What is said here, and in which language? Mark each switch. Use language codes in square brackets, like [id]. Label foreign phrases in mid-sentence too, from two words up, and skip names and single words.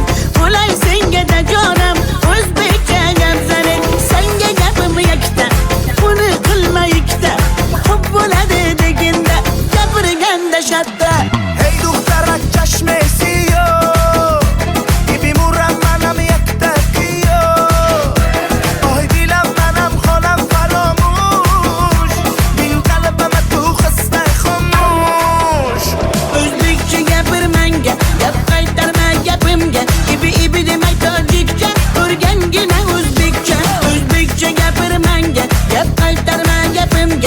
[uz] Bo'lay senga da jonim, o'zbekcha gap zanet. Senga gapim yakta, buni qilma ikkita. Xo'p bo'ladi deginda, gapirganda shatta. [fa] ای دخترک چشم سیاه بیمورم منم یک دقیقه آه دیلم منم خانم فراموش این قلبم تو خسته خاموش [uz] O'zbekcha gapir menga, gap qaytarma gapimga. Ibi ibi demay tojikcha, o'rgangina o'zbekcha. O'zbekcha gapir menga, gap qaytarma gapimga.